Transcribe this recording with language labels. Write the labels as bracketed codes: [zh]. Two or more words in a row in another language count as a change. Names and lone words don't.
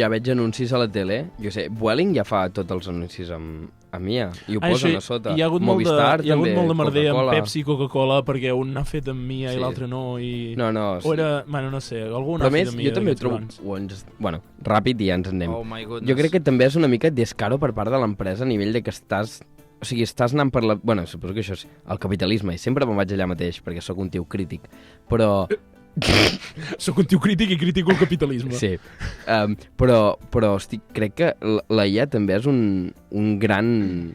[ca] ja veig anuncis a la tele. Jo sé, Vueling ja fa tots els anuncis amb Mia i ho posen a sota. Hi ha hagut Movistar hi ha hagut també, molt de merder amb Coca-Cola. Pepsi i Coca-Cola perquè un n'ha fet amb Mia Sí. i l'altre no. I... No. O era... Bueno, no sé, algú Però n'ha a fet més, amb Mia jo també ho d'aquests trobo... abans. Bueno, ràpid i ja ens en anem. [en] Oh my goodness. [ca] Jo crec que també és una mica descaro per part de l'empresa a nivell de que estàs... O sigui, estàs anant per la... Bueno, suposo que això és el capitalisme i sempre me'n vaig allà mateix perquè sóc un tio crític. Però... Sóc un tio crític i critico el capitalisme. Sí. Però hosti, crec que la IA també és un gran...